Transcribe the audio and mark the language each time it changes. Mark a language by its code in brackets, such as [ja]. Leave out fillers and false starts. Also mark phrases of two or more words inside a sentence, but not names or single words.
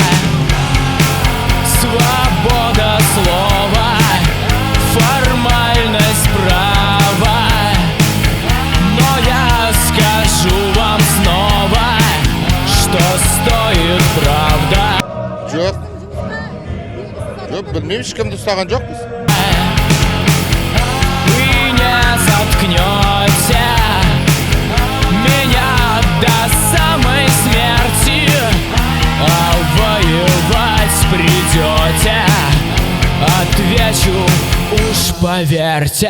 [ru] Свобода слова, формальность права, но я скажу вам снова, что стоит правда. [kk] Жоқ, білмеймін, ешкімді ұстаған жоқпыз. [ru] Вы не заткнете меня до самой смерти, а воевать придете, отвечу, уж поверьте.